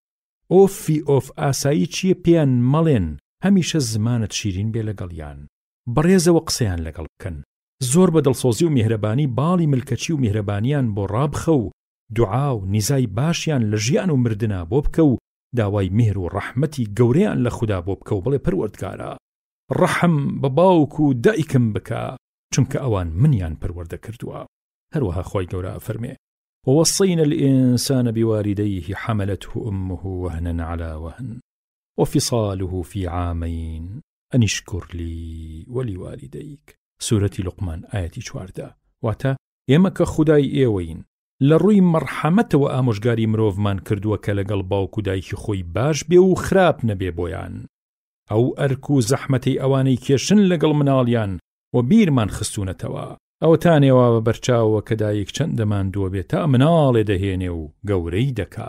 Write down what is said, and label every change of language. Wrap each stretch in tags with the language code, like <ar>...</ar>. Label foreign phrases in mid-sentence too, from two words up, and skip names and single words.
<ckb>ئۆفی ئۆف ئاسایی چییە پێیان مەڵێن، هەمیشە زمانت شیرین بێ لەگەڵیان، بەڕێزەوە قسەیان لەگەڵ بکەن، زۆر بە دڵسۆزی و میهرەبانی باڵی ملکەچی و میهرەبانیان بۆ ڕابخە و دوعا و نیزای باشیان لە ژیان و مردنا بۆ بکە و داوای میهر و ڕەحمەتی گەورەیان لە خوددا بۆ بکە و بڵێ پەروەردگارە ڕەحم بە باوک و دایکم بکە چونکە ئەوان منیان پەروەردە کردووە. هەروەها خۆی گەورە فەرمێ</ckb> <ar>ووصينا الإنسان بوالديه حملته أمه وهنا على وهن وفصاله في عامين أن اشكر لي ولوالديك سورة لقمان آية 14.</ar> <ckb>واتە ئێمە کە خودای ئێوەین لە ڕووی مەرحەمەتەوە ئامۆژگاری مرۆڤمان کردووە کە لەگەڵ باوک و دایکی خۆی باش بێ و خراپ نەبێ بۆیان، ئەو ئەرک و زەحمەتەی ئەوانەی کێشن لەگەڵ مناڵیان و بیرمان خستوونەتەوە. ئەوە تانێوا بە بەرچاوە کە دایک چەندەمان دووە بێت تا مناڵێ دەهێنێ و گەورەی دەکا.</ckb>